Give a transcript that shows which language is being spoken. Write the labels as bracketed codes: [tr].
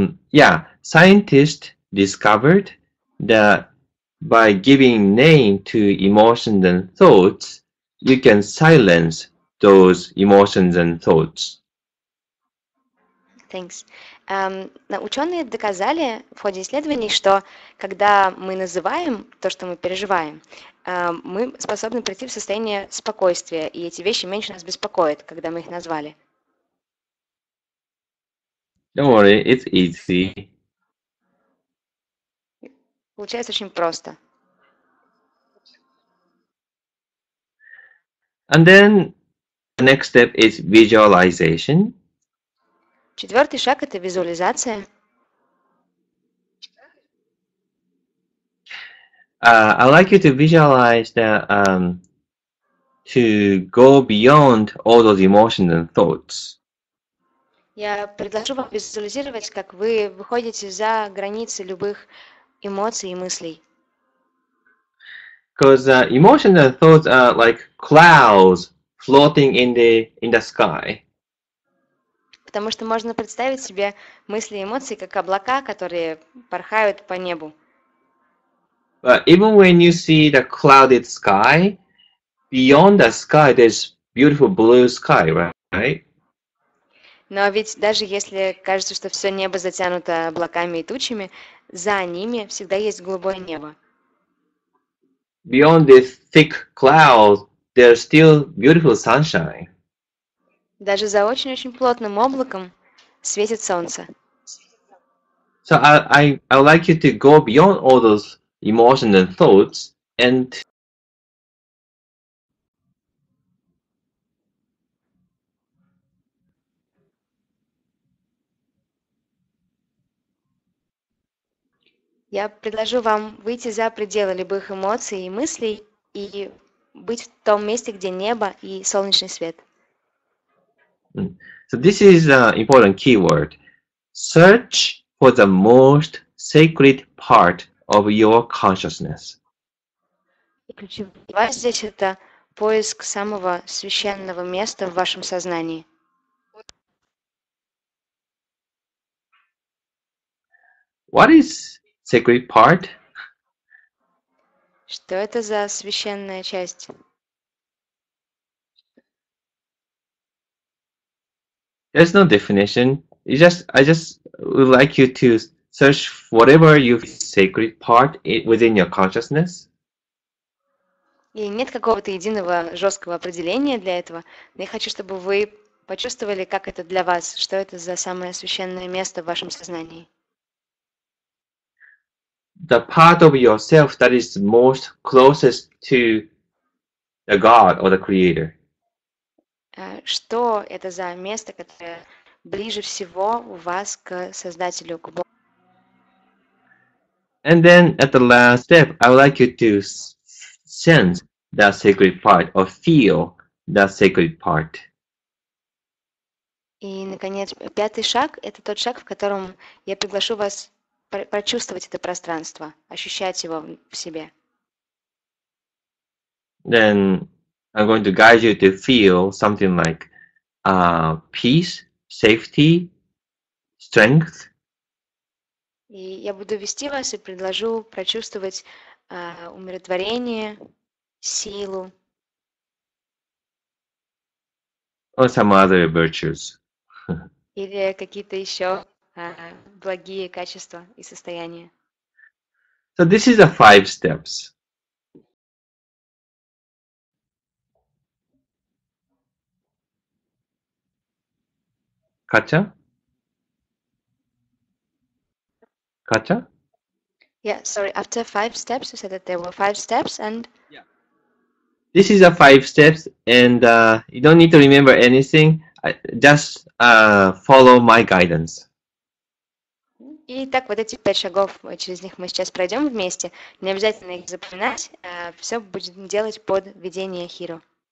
[en] Yeah, scientists discovered that by giving name to emotions and thoughts, you can silence those emotions and thoughts. Thanks. [ru] Ученые доказали в ходе исследований, что когда мы называем то, что мы переживаем, мы способны прийти в состояние спокойствия, и эти вещи меньше нас беспокоят, когда мы их назвали. [en] Don't worry, it's easy. [ru] Получается очень просто. [en] And then the next step is visualization. [ru] Четвертый шаг – это визуализация. [en] I like you to visualize that to go beyond all those emotions and thoughts. [ru] Я предложу вам визуализировать, как вы выходите за границы любых эмоций и мыслей. [en] Because emotions and thoughts are like clouds floating in the sky. [ru] Потому что можно представить себе мысли и эмоции как облака, которые порхают по небу. [en] But even when you see the clouded sky, beyond the sky there's beautiful blue sky, right? [ru] Но ведь даже если кажется, что все небо затянуто облаками и тучами, за ними всегда есть голубое небо. [en] Beyond this thick cloud, there's still beautiful sunshine. [ru] Даже за очень-очень плотным облаком светит солнце. [en] So I would like you to go beyond all those emotions and thoughts and [ru] Я предложу вам выйти за пределы любых эмоций и мыслей и быть в том месте, где небо и солнечный свет. [en] so this is an important keyword. Search for the most sacred part of your consciousness. [ru] И ключевая слова здесь это поиск самого священного места в вашем сознании. [en] What is sacred part? [ru] Что это за священная часть? [en] There's no definition. I just would like you to search whatever you sacred part within your consciousness. [ru] И нет какого-то единого жесткого определения для этого, но я хочу, чтобы вы почувствовали, как это для вас, что это за самое священное место в вашем сознании. [en] The part of yourself that is most closest to the God or the Creator. [ru] Что это за место, которое ближе всего у вас к Создателю, к Богу? [en] And then at the last step, I would like you to sense that sacred part or feel that sacred part. [ru] И, наконец, пятый шаг – это тот шаг, в котором я приглашу вас прочувствовать это пространство, ощущать его в себе. [en] Then I'm going to guide you to feel something like peace, safety, strength. [ru] И я буду вести вас и предложу прочувствовать умиротворение, силу. [en] Or some other virtues. [ru] Или какие-то еще благие качества и состояния. [en] So this is the 5 steps. Katja? Katja? Yeah, sorry, after 5 steps, you said that there were 5 steps and... This is the 5 steps and you don't need to remember anything. Just follow my guidance. [ru] И так вот эти 5 шагов, через них мы сейчас пройдем вместе. Не обязательно их запоминать, все будем делать под ведение Хиро.